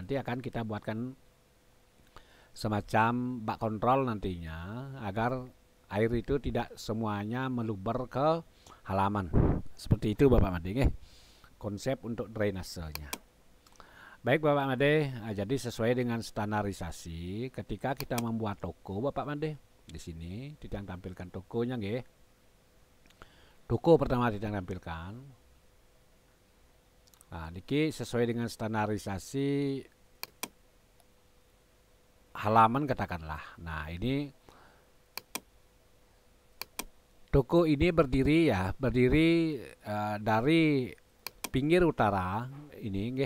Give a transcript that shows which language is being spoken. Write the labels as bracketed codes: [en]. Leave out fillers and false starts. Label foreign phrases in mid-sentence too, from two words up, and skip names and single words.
[id] Nanti akan kita buatkan semacam bak kontrol nantinya agar air itu tidak semuanya meluber ke halaman. Seperti itu Bapak Made nggih. Konsep untuk drainasenya. Baik Bapak Made, jadi sesuai dengan standarisasi ketika kita membuat toko Bapak Made. Di sini Titiang tampilkan tokonya nggih. Toko pertama Titiang tampilkan. Nah, niki sesuai dengan standarisasi halaman katakanlah. Nah, ini toko ini berdiri dari pinggir utara ini nggih.